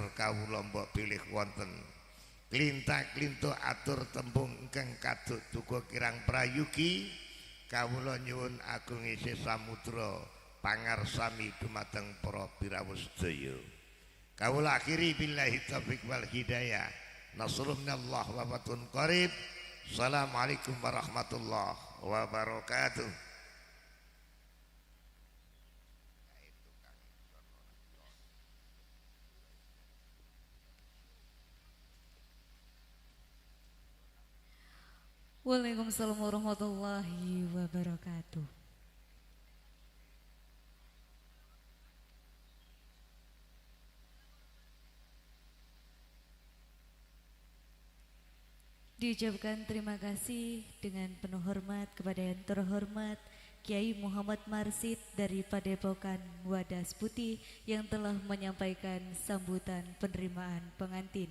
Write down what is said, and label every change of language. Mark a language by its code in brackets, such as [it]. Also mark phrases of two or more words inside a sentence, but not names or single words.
[jv] kawula mbok pilih wonten klintak-klintuk atur tembung ingkang kaduk duka kirang prayugi kawula nyuwun agung isih samudra pangarsami dumateng para pirawu sedaya kawula akhiri [ar] بالله التوفيق والهداية نصر من الله وفتح قريب السلام عليكم ورحمة الله وبركاته. وعليكم السلام ورحمة الله وبركاته. [id] Diucapkan terima kasih dengan penuh hormat kepada yang terhormat Kiai Muhammad Marsid dari Padepokan Wadas Putih yang telah menyampaikan sambutan penerimaan pengantin.